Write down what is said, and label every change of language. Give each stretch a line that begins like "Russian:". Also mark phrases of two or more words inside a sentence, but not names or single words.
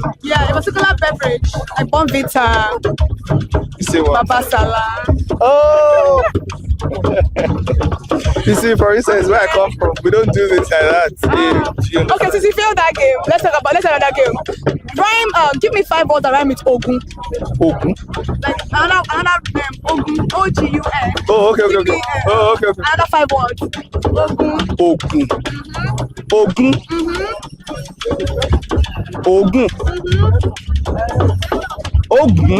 English: Yeah, a particular beverage, like Bonvita. You say what? Babasala. Oh! You see, for instance, where I come from, we don't do this like that. Okay, since you failed that game, let's talk about that game. Rhyme, give me 5 words that rhyme with Ogun. Ogun? Like another Ogun, O-G-U-N. Oh, okay. Okay. Another 5 words. Ogun. Ogun. Ogun. Ogun.